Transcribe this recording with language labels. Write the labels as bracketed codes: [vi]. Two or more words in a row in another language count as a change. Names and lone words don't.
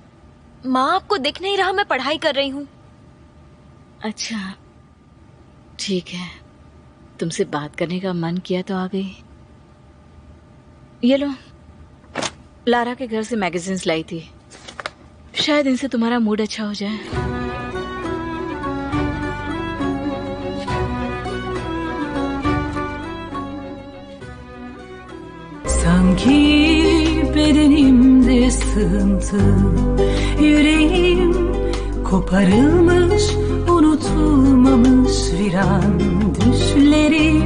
[hi] माँ, आपको दिख नहीं रहा मैं पढ़ाई कर रही हूँ। अच्छा ठीक है, तुमसे बात करने का मन किया तो आ गई। ये लो, लारा के घर से मैगजीन्स लाई थी, शायद इनसे तुम्हारा मूड अच्छा हो जाए। [tr] Sanki bedenimde sığıntı, yüreğim koparılmış, unutulmamış viran düşlerim.